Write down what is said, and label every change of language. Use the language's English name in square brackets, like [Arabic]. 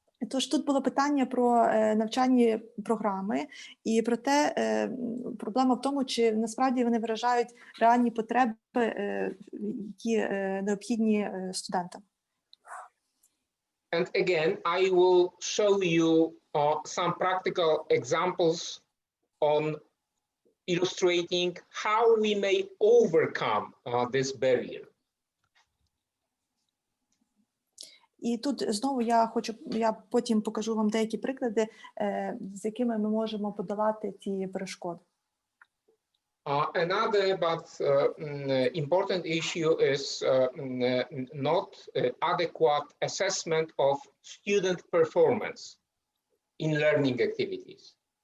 [Ukrainian] Тож тут було питання про навчальні програми і про те, проблема в тому, чи насправді вони виражають реальні потреби, які необхідні студентам. [English] And again, I will show you some practical examples on illustrating how we may overcome this barrier. [Ukrainian] І тут знову я потім покажу вам деякі приклади, з якими ми можемо подолати ці перешкоди. [English] Another but important issue is not adequate assessment of student performance in learning activities.